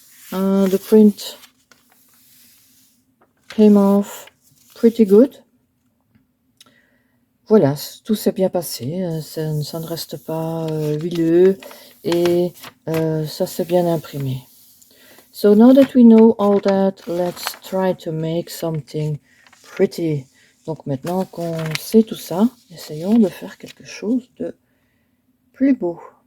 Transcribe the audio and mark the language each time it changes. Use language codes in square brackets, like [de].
[en] The print came off pretty good. [fr] Voilà, tout s'est bien passé. Ça ne reste pas huileux et ça s'est bien imprimé. [en] So now that we know all that, let's try to make something pretty. [fr] Donc maintenant qu'on sait tout ça, essayons de faire quelque chose de plus beau.